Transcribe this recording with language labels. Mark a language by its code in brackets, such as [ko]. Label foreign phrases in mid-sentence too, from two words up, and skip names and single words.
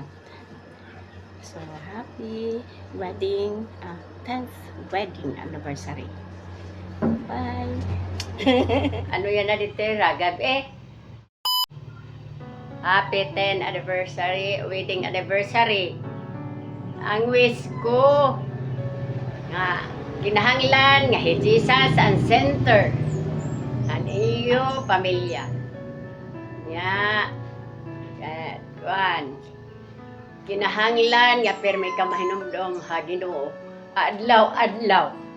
[en] So, happy wedding, 10th wedding anniversary. [tl] Bye! Ano yan na dito, gabi? [en] Happy 10th anniversary, wedding anniversary. [war] Ang wish ko nga kinahanglan nga Jesus ang center ang iyo pamilya. Ya. Kinahanglan nga permi ka mahinumdom ha Ginoo adlaw-adlaw.